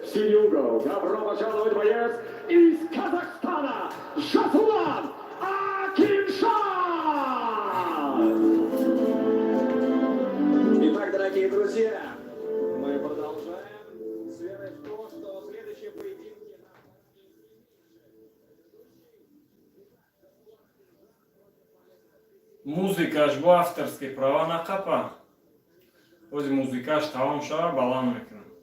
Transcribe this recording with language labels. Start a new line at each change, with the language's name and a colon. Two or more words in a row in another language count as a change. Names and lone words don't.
Russian: В синий угол добро пожаловать боец из Казахстана Жасулан Акиншан! Итак, дорогие друзья, мы продолжаем с верой в то, что следующие поединки...
Tajik: Музыкаш бо
Russian: авторски права
Tajik: накапа. Ози музыкаш тавом шава балан мекунам.